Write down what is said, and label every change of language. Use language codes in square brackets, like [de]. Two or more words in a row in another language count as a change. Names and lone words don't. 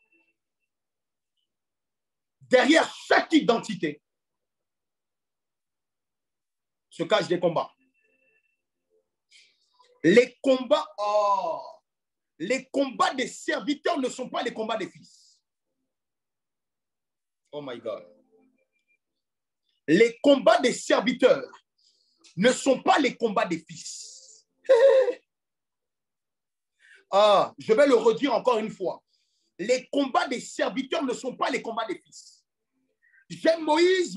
[fr] Derrière chaque identité se cachent des combats. Les combats des serviteurs ne sont pas les combats des fils. [en] Oh my God. [fr] Les combats des serviteurs ne sont pas les combats des fils. Je vais le redire encore une fois. Les combats des serviteurs ne sont pas les combats des fils. J'aime Moïse.